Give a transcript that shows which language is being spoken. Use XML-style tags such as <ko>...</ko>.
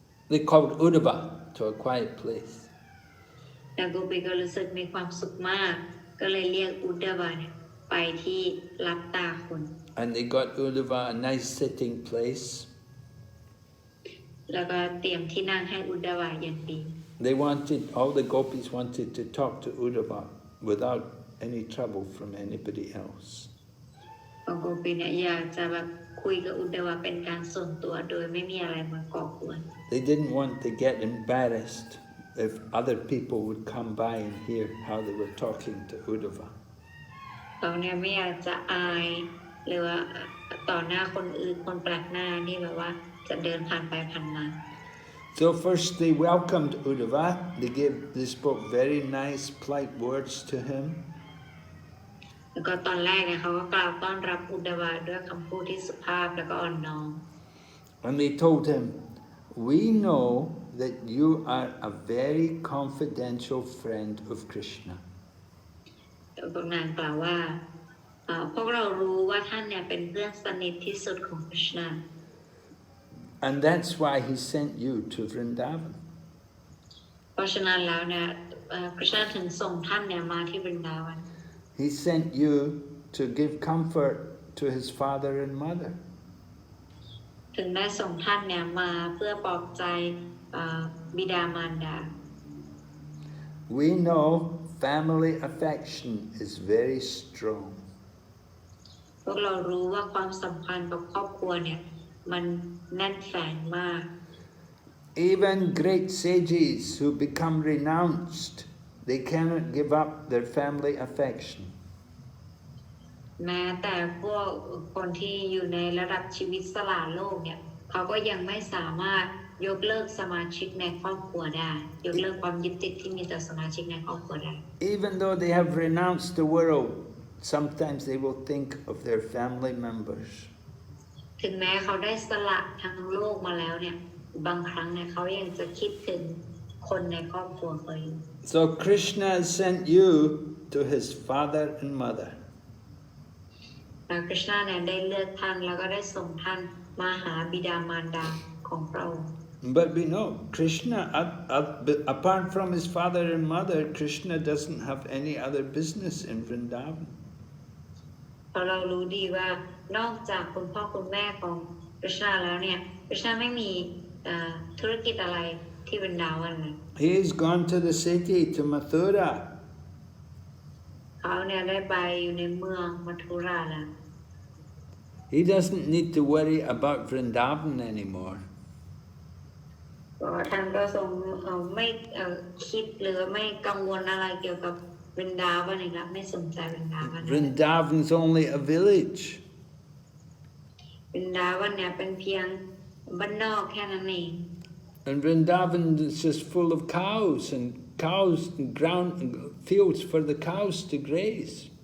<en>They called Uddhava to a quiet place.</en> <th>แล้วโกปีก็รู้สึกมีความสุขมากก็เลยเรียกอุดดาวาเนี่ยไปที่รับตาคน</th> <en>And they got Uddhava a nice sitting place.</en> <th>แล้วก็เตรียมที่นั่งให้อุดดาวาอย่างดี</th> <en>All the gopis wanted to talk to Uddhava without any trouble from anybody else.</en> <th>โกปีเนี่ยอยากจะแบบคุยกับอุดดาวาเป็นการส่วนตัวโดยไม่มีอะไรมาก่อกวน</th> <en>They didn't want to get embarrassed if other people would come by and hear how they were talking to Uddhava.</en> <th>เขาเนี่ยไม่อยากจะอายหรือว่าต่อหน้าคนอื่นคนแปลกหน้านี่แบบว่าจะเดินผ่านไปผ่านมา</th> <en>So first they welcomed Uddhava. They spoke very nice, polite words to him.</en> <th>แล้วก็ตอนแรกเนี่ยเขาก็กล่าวต้อนรับอุดดาวาด้วยคำพูดที่สุภาพแล้วก็อ่อนน้อม</th> <en>And they told him, "We know that you are a very confidential friend of Krishna."</en> <th>พวกนางกล่าวว่าพวกเรารู้ว่าท่านเนี่ยเป็นเพื่อนสนิทที่สุดของคริชนา</th> <en>And that's why he sent you to Vṛndāvana.</en> <th>เพราะฉะนั้นแล้วเนี่ยคริชนาถึงส่งท่านเนี่ยมาที่วรินดาวัน</th> <en>He sent you to give comfort to his father and mother.</en> <th>ถึงได้ส่งท่านเนี่ยมาเพื่อปลอบใจบิดามารดา</th> <en>We know family affection is very strong.</en> <th>พวกเรารู้ว่าความสัมพันธ์กับครอบครัวเนี่ยมันแน่นแฟ้นมาก</th> <en>Even great sages who become renounced, they cannot give up their family affection.</en> <th>แม้แต่พวกคนที่อยู่ในระดับชีวิตสละโลกเนี่ยเขาก็ยังไม่สามารถยกเลิกสมาชิกในครอบครัวได้ยกเลิกความยึดติดที่มีต่อสมาชิกในครอบครัวได้</th> <en>Even though they have renounced the world, sometimes they will think of their family members.</en> <th>ถึงแม้เขาได้สละทั้งโลกมาแล้วเนี่ยบางครั้งเนี่ยเขายังจะคิดถึงคนในครอบครัวเขาอยู่</th> <en>So Krishna has sent you to his father and mother.</en> <th>คริชนาเนี่ยได้เลือกท่านแล้วก็ได้ส่งท่านมาหาบิดามารดาของพระองค์</th> <en>But we know Krishna, apart from his father and mother, Krishna doesn't have any other business in Vṛndāvana.</en> <th>เพราะเรารู้ดีว่านอกจากคุณพ่อคุณแม่ของคริชนาแล้วเนี่ยคริชนาไม่มีธุรกิจอะไรที่วรรณาวันเลย</th> <en>He's gone to the city, to Mathura.</en> <th>เขาเนี่ยได้ไปอยู่ในเมืองมัทุราแล้ว</th> <en>He doesn't need to worry about Vṛndāvana anymore.</en> <th>ท่านก็ทรงไม่คิดหรือไม่กังวลอะไรเกี่ยวกับวรรณาวันอีกแล้วไม่สนใจวรรณาวัน</th> <en>Vṛndāvana's only a village.</en> <th>วรรณาวันเนี่ยเป็นเพียงบ้านนอกแค่นั้นเอง</th> <en>And Vṛndāvana is just full of cows and ground fields for the cows to graze.</en>